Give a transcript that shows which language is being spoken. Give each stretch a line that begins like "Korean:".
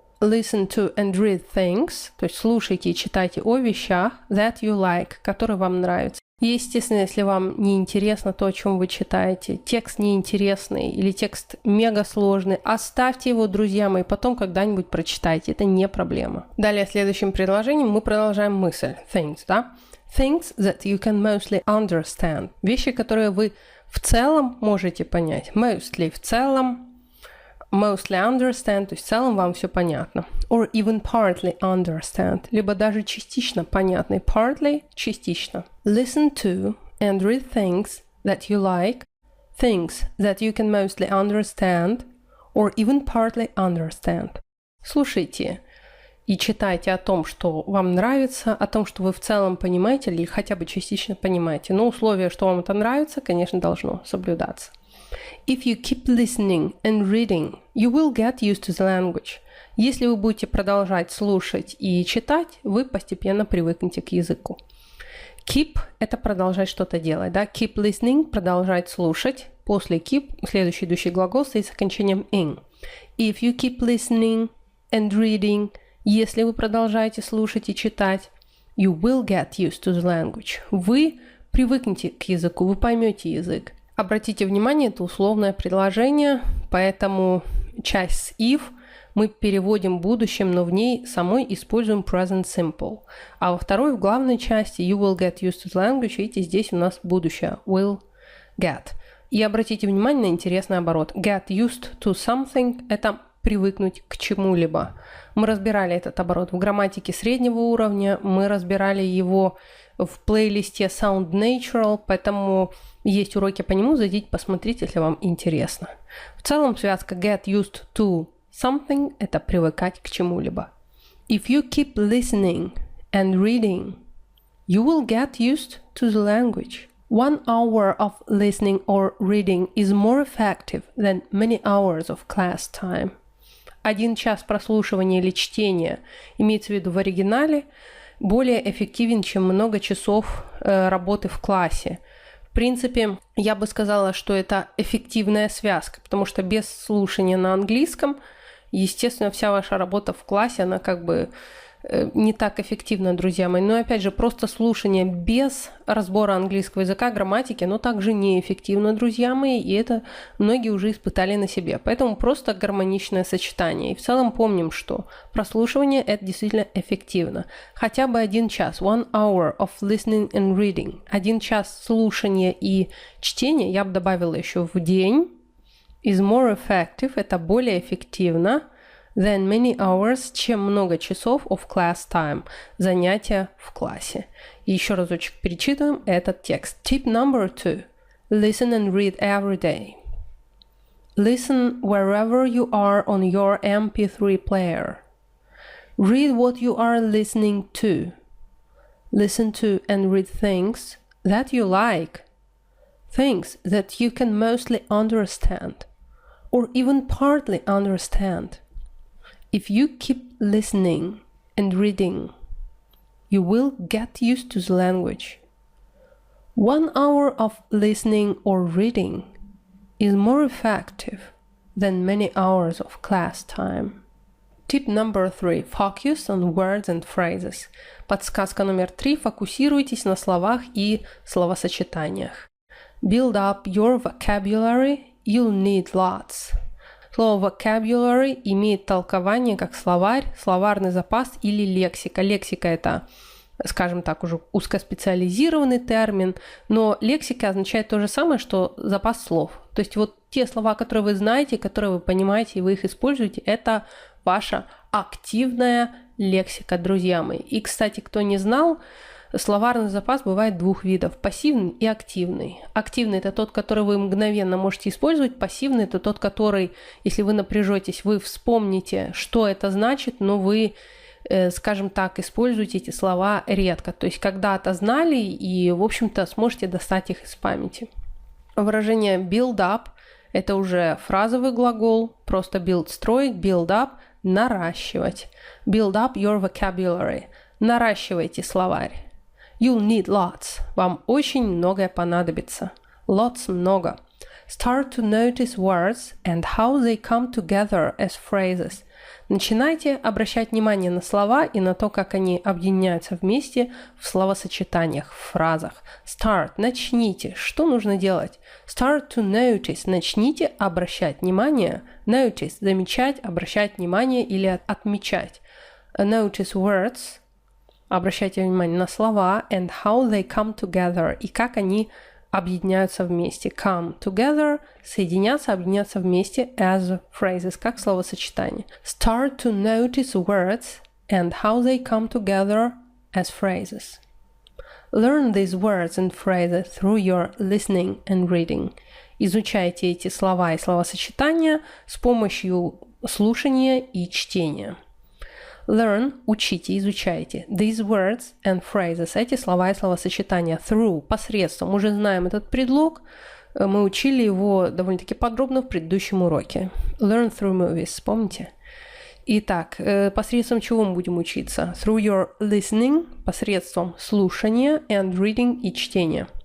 English: Listen to and read things,
Russian: то есть слушайте и читайте о вещах
English: that you like,
Russian: которые вам нравятся. И, естественно, если вам не интересно то, о чем вы читаете, текст неинтересный или текст мега сложный, оставьте его, друзья мои, потом когда-нибудь прочитайте, это не проблема. Далее, следующим предложением мы продолжаем мысль, things, да.
English: Things that you can mostly understand.
Russian: Вещи, которые вы в целом можете понять. Mostly в целом,
English: mostly understand,
Russian: то есть в целом вам все понятно.
English: Or even partly understand,
Russian: либо даже частично понятно. Partly – частично.
English: Listen to and read things that you like, things that you can mostly understand, or even partly understand.
Russian: Слушайте и читайте о том, что вам нравится, о том, что вы в целом понимаете или хотя бы частично понимаете. Но условие, что вам это нравится, конечно, должно соблюдаться.
English: If you keep listening and reading, you will get used to the language.
Russian: Если вы будете продолжать слушать и читать, вы постепенно привыкнете к языку. Keep – это продолжать что-то делать, да?
English: Keep listening
Russian: – продолжать слушать. После keep следующий идущий глагол стоит с окончанием ing.
English: If you keep listening and reading,
Russian: если вы продолжаете слушать и читать,
English: you will get used to the language.
Russian: Вы привыкнете к языку, вы поймете язык. Обратите внимание, это условное предложение, поэтому часть с if мы переводим в будущем, но в ней самой используем present simple. А во второй, в главной части,
English: you will get used to the language,
Russian: видите, здесь у нас будущее,
English: will get.
Russian: И обратите внимание на интересный оборот.
English: Get used to something
Russian: – это привыкнуть к чему-либо. Мы разбирали этот оборот в грамматике среднего уровня, мы разбирали его в плейлисте Sound Natural, поэтому есть уроки по нему, зайдите, посмотрите, если вам интересно. В целом связка
English: get used to something
Russian: – это привыкать к чему-либо.
English: If you keep listening and reading, you will get used to the language. 1 hour of listening or reading is more effective than many hours of class time.
Russian: 1 час прослушивания или чтения, имеется в виду в оригинале, более эффективен, чем много часов работы в классе. В принципе, я бы сказала, что это эффективная связка, потому что без слушания на английском, естественно, вся ваша работа в классе, она как бы не так эффективно, друзья мои. Но опять же, просто слушание без разбора английского языка, грамматики, оно также неэффективно, друзья мои, и это многие уже испытали на себе. Поэтому просто гармоничное сочетание. И в целом помним, что прослушивание – это действительно эффективно. Хотя бы 1 час,
English: 1 hour of listening and reading.
Russian: 1 час слушания и чтения, я бы добавила еще в день,
English: is more effective,
Russian: это более эффективно,
English: than many hours,
Russian: чем много часов
English: of class time,
Russian: занятия в классе. И еще разочек перечитываем этот текст.
English: Tip number 2. Listen and read every day. Listen wherever you are on your MP3 player. Read what you are listening to. Listen to and read things that you like. Things that you can mostly understand or even partly understand. If you keep listening and reading, you will get used to the language. 1 hour of listening or reading is more effective than many hours of class time. Tip number 3. Focus on words and phrases.
Russian: Подсказка номер 3. Фокусируйтесь на словах и словосочетаниях.
English: Build up your vocabulary. You'll need lots.
Russian: Слово vocabulary имеет толкование как словарь, словарный запас или лексика. Лексика – это, скажем так, уже узкоспециализированный термин, но лексика означает то же самое, что запас слов. То есть вот те слова, которые вы знаете, которые вы понимаете, и вы их используете, это ваша активная лексика, друзья мои. И, кстати, кто не знал, словарный запас бывает 2 видов – пассивный и активный. Активный – это тот, который вы мгновенно можете использовать. Пассивный – это тот, который, если вы напряжетесь, вы вспомните, что это значит, но вы, скажем так, используете эти слова редко. То есть когда-то знали и, в общем-то, сможете достать их из памяти. Выражение
English: build up
Russian: – это уже фразовый глагол, просто build – строить, build up – наращивать.
English: Build up your vocabulary
Russian: – наращивайте словарь.
English: You'll need lots.
Russian: Вам очень многое понадобится. Lots – много.
English: Start to notice words and how they come together as phrases.
Russian: Начинайте обращать внимание на слова и на то, как они объединяются вместе в словосочетаниях, в фразах. Start – начните. Что нужно делать?
English: Start to notice
Russian: – начните обращать внимание. Notice – замечать, обращать внимание или отмечать.
English: Notice words
Russian: – обращайте внимание на слова
English: and how they come together
Russian: и как они объединяются вместе.
English: Come together
Russian: – соединяться, объединяться вместе
English: as phrases,
Russian: как словосочетание.
English: Start to notice words and how they come together as phrases. Learn these words and phrases through your listening and reading.
Russian: Изучайте эти слова и словосочетания с помощью слушания и чтения. Learn – учите, изучайте.
English: These words and phrases
Russian: – эти слова и словосочетания. Through – посредством. Мы уже знаем этот предлог. Мы учили его довольно-таки подробно в предыдущем уроке.
English: Learn through movies.
Russian: Помните? Итак, посредством чего мы будем учиться?
English: Through your listening,
Russian: посредством слушания,
English: and reading
Russian: и чтения.